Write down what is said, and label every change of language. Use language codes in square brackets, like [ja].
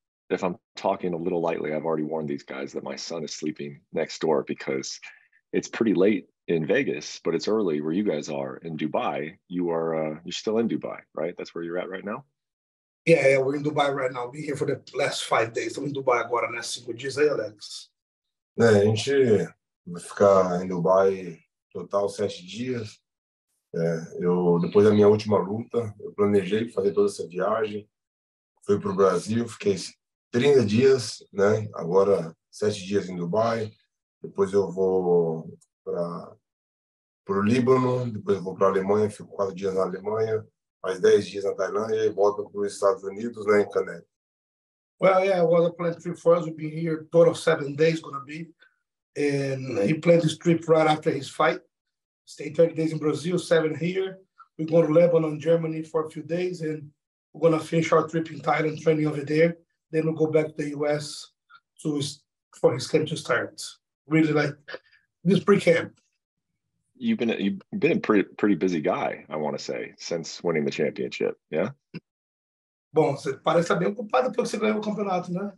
[en] If I'm talking a little lightly, I've already warned these guys that my son is sleeping next door because it's pretty late in Vegas, but it's early where you guys are in Dubai. You're still in Dubai, right? That's where you're at right now? Yeah, we're in Dubai right now. Been here for the last 5 days. [pt] Estamos em Dubai agora, né? 5 dias aí, Alex. A gente vai ficar em Dubai total 7 dias. Depois da minha última luta, eu planejei fazer toda essa viagem. Fui para o Brasil, fiquei 30 dias, né? Agora 7 dias em Dubai. Depois eu vou para o Líbano, depois eu vou para a Alemanha, fico 4 dias na Alemanha, mais 10 dias na Tailândia e volto para os Estados Unidos, né, em Caneco. [en] Well, yeah, it was a planned trip for us. We've been here total 7 days, gonna be. And he planned this trip right after his fight. Stay 30 days in Brazil, 7 here. We go to Lebanon, Germany for a few days, and we're gonna finish our trip in Thailand, training over there. Then we'll go back to the US for his camp to start. Really like this pre-camp. You've been a pretty busy guy, I want to say, since winning the championship, yeah? [pt] Bom, você parece estar bem ocupado depois que você ganhou o campeonato, né?